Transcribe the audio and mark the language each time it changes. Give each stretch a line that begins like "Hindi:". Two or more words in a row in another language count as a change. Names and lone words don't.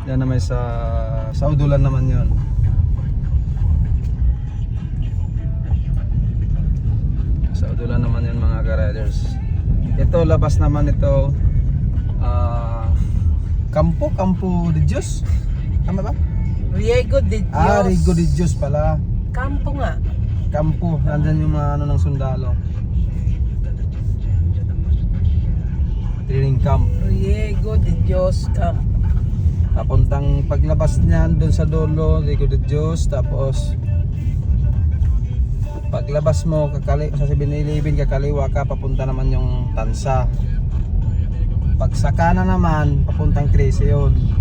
Filipino: Yan na may sa Udulan naman yun. Sa Udulan naman yun mga ka-riders. Ito labas naman ito Campo de Dios. Tama ba? Riego de Dios. Riego de Dios pala. Campo nga. Campo, nandyan yung mga ano ng sundalo.
English: Training camp.
Filipino: Riego de Dios Camp. Papuntang paglabas niyan doon sa dulo, Riego de Dios, tapos paglabas mo sa 7-Eleven kakaliwa ka, papunta naman yung Tansa. Pag sa kanan naman papuntang 13 yun.